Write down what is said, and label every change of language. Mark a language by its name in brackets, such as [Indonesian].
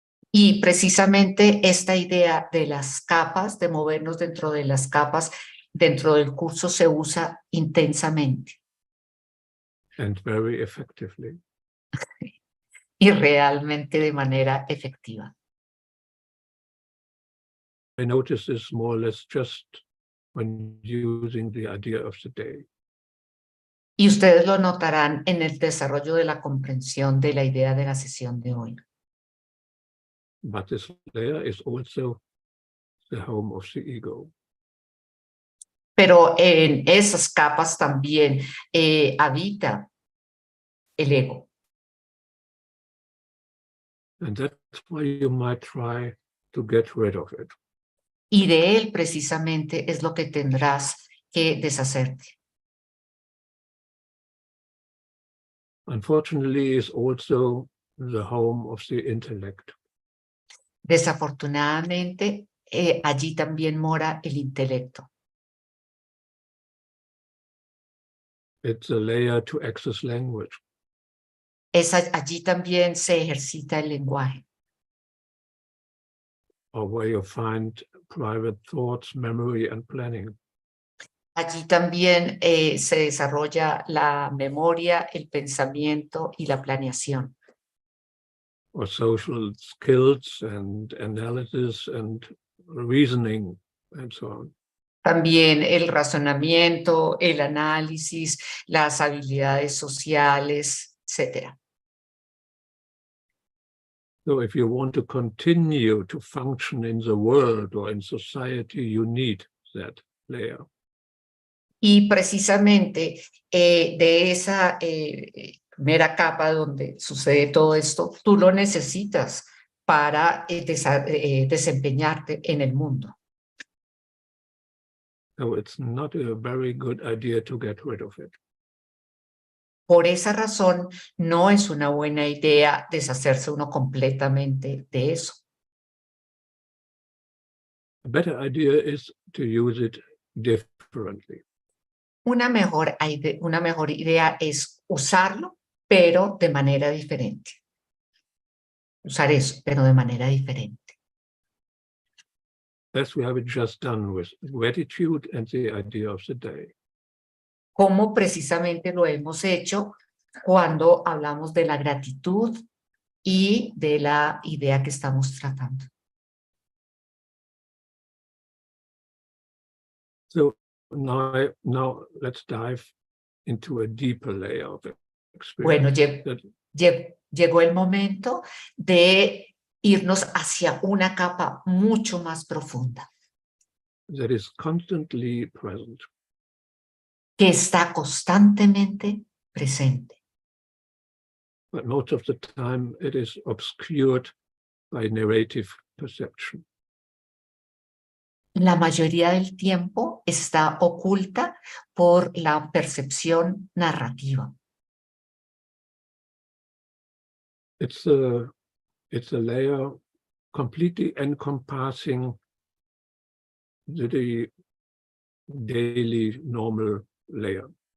[Spanish] Y precisamente esta idea de las capas, de movernos dentro de las capas, dentro del curso se usa intensamente. [English] And very effectively. [Spanish] Y realmente de manera efectiva. [English] I notice this more or less just when using the idea of the day. [Spanish] Y ustedes lo notarán en el desarrollo de la comprensión de la idea de la sesión de hoy. [English] But this layer is also the home of the ego. [Spanish] Pero en esas capas también habita el ego. [English] And that's why you might try to get rid of it. [Spanish] Y de él precisamente es lo que tendrás que deshacerte. [English] Unfortunately, it's also the home of the intellect. [Spanish] Desafortunadamente, allí también mora el intelecto. [English] It's a layer to access language. [Spanish] Allí también se ejercita el lenguaje. [English] Or where you find private thoughts, memory, and planning. [Spanish] Allí también se desarrolla la memoria, el pensamiento y la planeación. [English] Or social skills and analysis and reasoning and so on. [Spanish] También el razonamiento, el análisis, las habilidades sociales, etc. [English] So if you want to continue to function in the world or in society, you need that layer. [Spanish] Y precisamente de esa primera capa donde sucede todo esto, tú lo necesitas para desempeñarte en el mundo. [English] So it's not a very good idea to get rid of it. [Spanish] Por esa razón, no es una buena idea deshacerse uno completamente de eso. [English] A better idea is to use it differently. [Spanish] Una mejor idea es usarlo, pero de manera diferente. Usar eso, pero de manera diferente. [English] As we have just done with gratitude and the idea of the day. [Spanish] Como precisamente lo hemos hecho cuando hablamos de la gratitud y de la idea que estamos tratando. [English] So now let's dive into a deeper layer of [Spanish] Bueno, [English] experience. [Spanish] llegó el momento de irnos hacia una capa mucho más profunda. [English] That is constantly present. [Spanish] Que está constantemente presente. [English] But most of the time it is obscured by narrative perception. [Spanish] La mayoría del tiempo está oculta por la percepción narrativa. [English] It's a layer completely encompassing the daily normal layer.